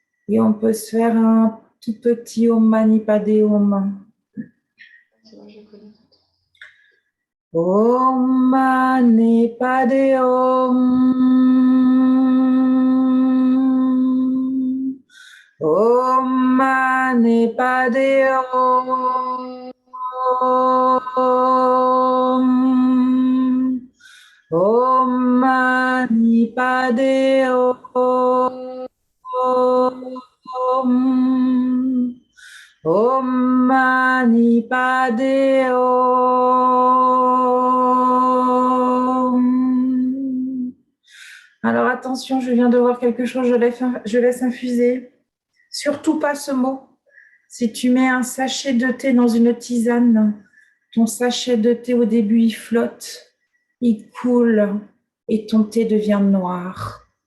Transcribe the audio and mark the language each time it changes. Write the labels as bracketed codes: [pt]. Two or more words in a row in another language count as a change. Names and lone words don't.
[fr] Et on peut se faire un tout petit [sa] Om Mani Padme Hum. [fr] C'est vrai, je connais. [sa] Om Mani Padme Hum. Om Mani Padme Hum. Om Mani Padme Hum. Om Mani Padme Hum. [fr] Alors attention, je viens de voir quelque chose, je laisse infuser. Surtout pas ce mot. Si tu mets un sachet de thé dans une tisane, ton sachet de thé au début il flotte, il coule et ton thé devient noir.